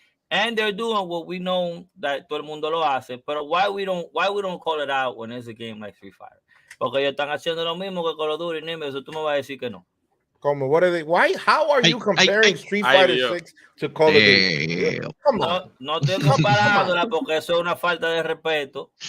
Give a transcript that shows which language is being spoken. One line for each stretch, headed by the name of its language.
English: And they're doing what we know that
Spanish: todo el mundo lo hace,
English: but why we don't call it out when it's a game like Street Fighter?
Spanish: Porque ellos están haciendo lo mismo que Call of Duty, Nimbus, eso tú me vas a decir que no.
English: Como, what are they? Why? How are you comparing Street Fighter 6 to Call of Duty? Come on.
Spanish: No estoy comparándola porque eso es una falta de respeto.